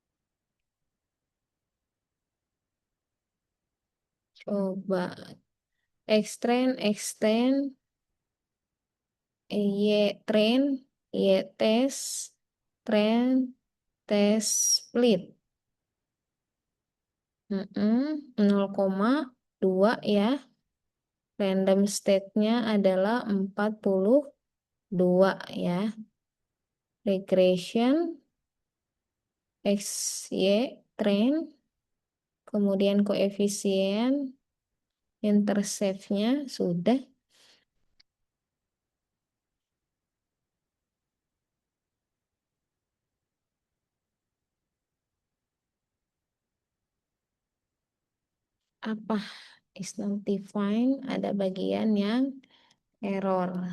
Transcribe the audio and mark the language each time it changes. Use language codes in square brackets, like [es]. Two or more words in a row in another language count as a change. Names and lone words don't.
[en] Coba X-train, X-train, Y-train, Y-test, train, test, split. [id] 0,2 ya. [en] Random state- [id] nya adalah 42 ya. [en] Regression, X, Y, train, [id] kemudian koefisien, intercept-nya sudah. [en] Apa is not defined, [id] ada bagian yang error.